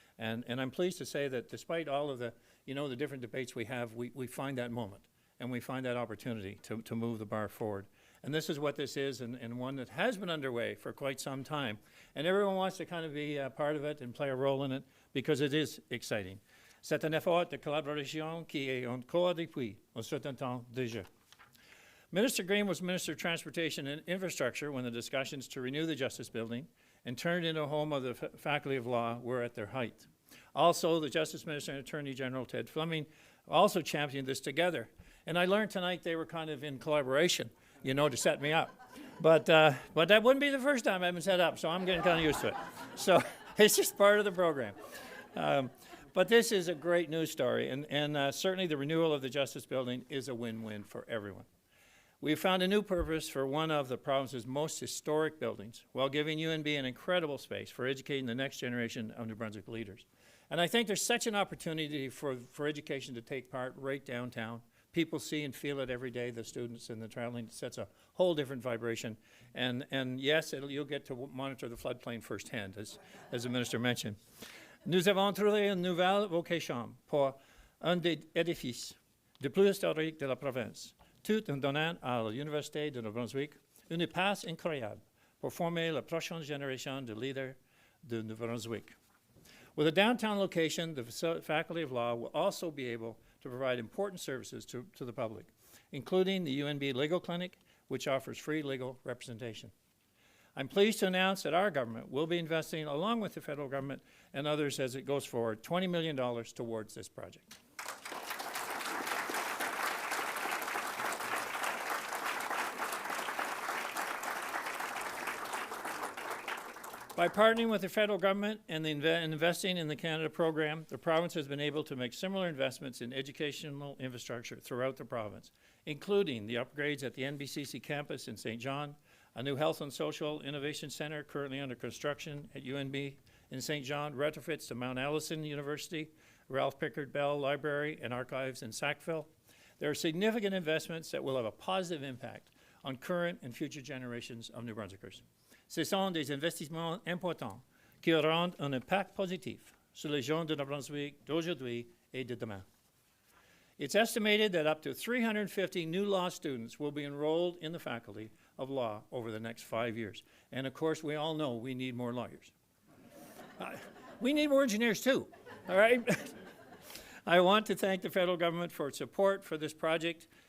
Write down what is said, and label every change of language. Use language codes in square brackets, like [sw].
[en] And I'm pleased to say that despite all of the, the different debates we have, we find that moment and we find that opportunity to move the bar forward. And this is what this is, and one that has been underway for quite some time. And everyone wants to kind of be a part of it and play a role in it because it is exciting. [fr] C'est un effort de collaboration qui est en cours depuis un certain temps déjà. [en] Minister Green was Minister of Transportation and Infrastructure when the discussions to renew the Justice Building and turn it into a home of the Faculty of Law were at their height. Also, the Justice Minister and Attorney General Ted Fleming also championed this together. And I learned tonight they were kind of in collaboration, to set me up. But that wouldn't be the first time I've been set up, so I'm getting kind of used to it. So it's just part of the program. But this is a great news story, and certainly the renewal of the Justice Building is a win-win for everyone. We found a new purpose for one of the province's most historic buildings, while giving UNB an incredible space for educating the next generation of New Brunswick leaders. And I think there's such an opportunity for education to take part right downtown. People see and feel it every day, the students and the traveling. It sets a whole different vibration. And yes, you'll get to monitor the floodplain firsthand, as the minister mentioned. [fr] Nous avons trouvé une nouvelle vocation pour un des édifices les plus historiques de la province, tout en donnant à l'Université de New Brunswick une passe incroyable pour former la prochaine génération de leaders de New Brunswick. [en] With a downtown location, the Faculty of Law will also be able to provide important services to the public, including the UNB Legal Clinic, which offers free legal representation. I'm pleased to announce that our government will be investing, along with the federal government and others as it goes forward, $20 million towards this project. By partnering with the federal government and investing in the Canada program, the province has been able to make similar investments in educational infrastructure throughout the province, including the upgrades at the NBCC campus in St. John, a new Health and Social Innovation Center currently under construction at UNB in St. John retrofits to Mount Allison University, Ralph Pickard Bell Library and Archives in Sackville. There are significant investments that will have a positive impact on current and future generations of New Brunswickers. [fr] Ce sont des investissements importants qui auront un impact positif sur les gens de New Brunswick d'aujourd'hui et de demain. [en] It's estimated that up to 350 new law students will be enrolled in the Faculty of Law over the next 5 years. And of course, we all know we need more lawyers. We need more engineers too, all right? I want to thank the federal government for its support for this project.